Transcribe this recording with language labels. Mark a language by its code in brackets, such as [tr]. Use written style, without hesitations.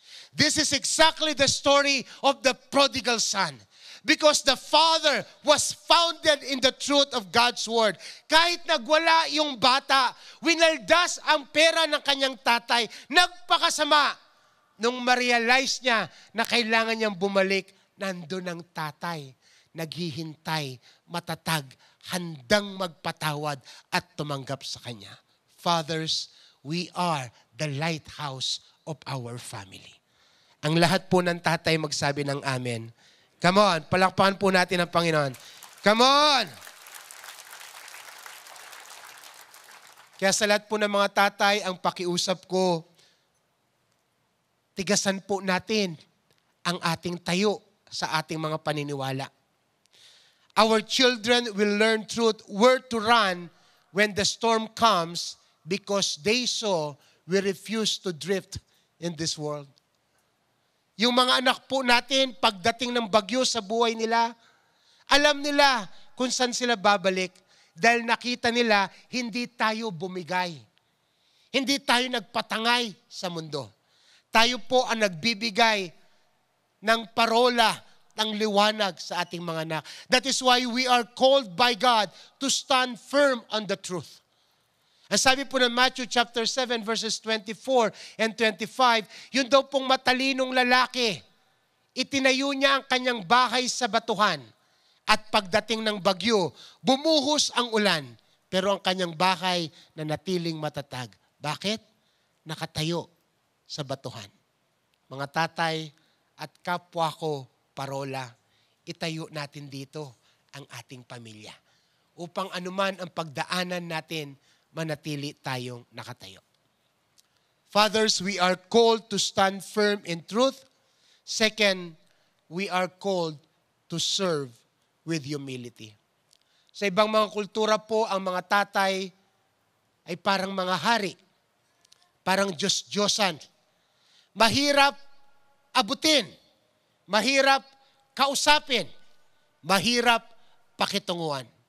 [en] This is exactly the story of the prodigal son. Because the father was founded in the truth of God's word. [tl] Kahit nagwala yung bata, winaldas ang pera ng kanyang tatay, nagpakasama. Nung ma-realize niya na kailangan niyang bumalik, nandun ang tatay, naghihintay, matatag, handang magpatawad at tumanggap sa kanya. [en] Fathers, we are the lighthouse of our family. [tl] Ang lahat po ng tatay magsabi ng amen. [en] Come on, [tl] palakpakan po natin ang Panginoon. [en] Come on! [tl] Kaya sa lahat po ng mga tatay, ang pakiusap ko, tigasan po natin ang ating tayo sa ating mga paniniwala. [en] Our children will learn truth, where to run when the storm comes because they saw we refuse to drift in this world. [tl] Yung mga anak po natin, pagdating ng bagyo sa buhay nila, alam nila kung saan sila babalik dahil nakita nila hindi tayo bumigay. Hindi tayo nagpatangay sa mundo. Tayo po ang nagbibigay ng parola, ng liwanag sa ating mga anak. [en] That is why we are called by God to stand firm on the truth. [tl] Ang sabi po ng Matthew chapter 7 verses 24 and 25, yun daw pong matalinong lalaki, itinayo niya ang kanyang bahay sa batuhan. At pagdating ng bagyo, bumuhos ang ulan, pero ang kanyang bahay nanatiling matatag. Bakit? Nakatayo sa batuhan. Mga tatay at kapwa ko, parola, itayo natin dito ang ating pamilya. Upang anuman ang pagdaanan natin, manatili tayong nakatayo. [en] Fathers, we are called to stand firm in truth. Second, we are called to serve with humility. [tl] Sa ibang mga kultura po, ang mga tatay ay parang mga hari. Parang Diyos-Diyosan. Mahirap abutin. Mahirap kausapin. Mahirap pakitunguhan.